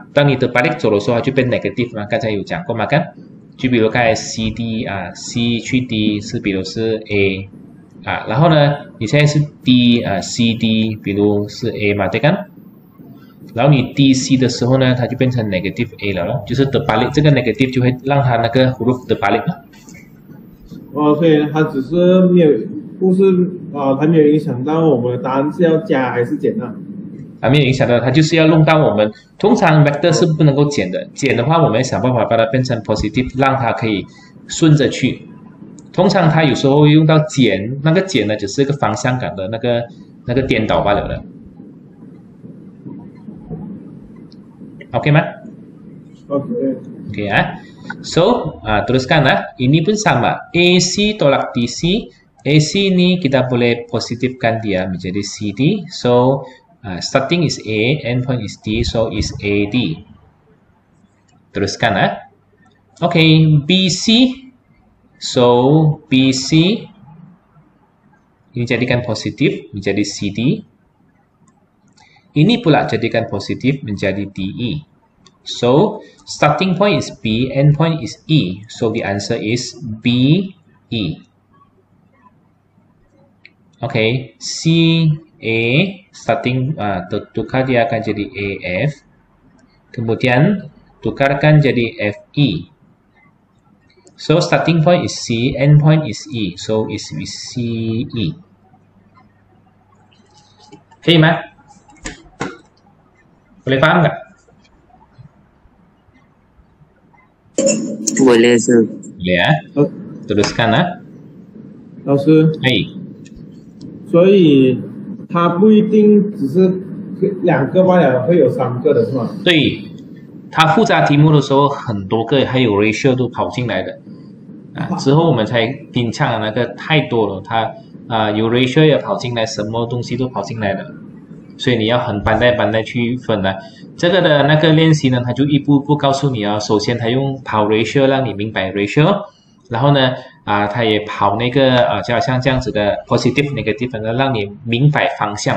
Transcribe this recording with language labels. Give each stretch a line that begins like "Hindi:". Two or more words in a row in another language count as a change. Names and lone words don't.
Chinese: 当你terbalik 走的时候，它就变 negative 嘛。刚才有讲过嘛，看，就比如刚才 CD C 去 D 是，比如是 A 然后呢，你现在是 D CD， 比如是 A 嘛，对kan？然后你 DC 的时候呢，它就变成 negative A 了咯，就是 terbalik 这个 negative 就会让它那个 huruf terbalik 了。所以它只是没有，不是它没有影响到我们的答案是要加还是减没有影响到，它就是要弄到我们。通常 vector 是不能够减的，减的话我们要想办法把它变成 positive， 让它可以顺着去。通常它有时候会用到减，那个减呢只是一个方向感的那个颠倒罢了的。OK 吗 OK。
Malay: ya. So, teruskan ini pun sama. AC tolak DC. AC ni kita boleh positifkan dia menjadi CD.
English: So, starting is A, endpoint is D, so is AD.
Malay: Teruskan Okay, BC. So, BC ini jadikan positif menjadi CD. Ini pula jadikan positif menjadi DE.
English: So, starting point is B, end point is E. So, the answer is BE. Okay, CA, starting,
Malay: tukar dia akan jadi AF. Kemudian, tukarkan jadi FE.
English: So, starting point is C, end point is E. So, is CE.
Chinese: 可以吗？
Malay: Boleh faham nggak? Boleh, Sir. Boleh ya. Teruskan
Chinese: 老师，所以它不一定只是2个罢了，会有3个的是吗？对，它复杂题目的时候很多个，还有 ratio 都跑进来的之后我们才拼唱的那个太多了，它有 ratio 也跑进来，什么东西都跑进来了，所以你要很班代去分这个的那个练习呢，它就一步步告诉你首先它用跑 ratio 让你明白 ratio， 然后呢它也跑那个就好像这样子的 positive negative 呢，让你明白方向。